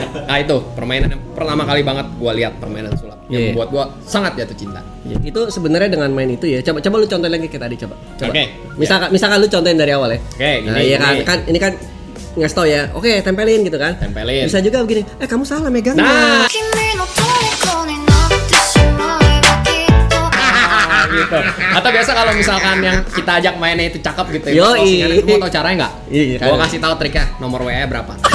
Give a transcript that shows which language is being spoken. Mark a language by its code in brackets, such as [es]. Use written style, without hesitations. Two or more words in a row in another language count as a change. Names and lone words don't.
[id] Nah, itu permainan yang pertama kali banget gua lihat permainan sulap yang Iya. membuat gua sangat jatuh cinta. Itu sebenarnya dengan main itu ya. Coba lu contohin lagi kayak tadi coba. Oke. Misalkan lu contohin dari awal ya. Oke, gini. Nah, iya gini. kan ini kan ngasih tau ya. Oke, tempelin gitu kan. Tempelin. Bisa juga begini. Kamu salah megangnya. Nah, [ja] 君の虜になってしまえばきっと [id] gitu. Atau biasa kalau misalkan yang kita ajak mainnya itu cakep gitu ya. Yoi. Closingan, lu mau tau caranya nggak? Iya, Gua kan. kasih tahu triknya. Nomor WA berapa?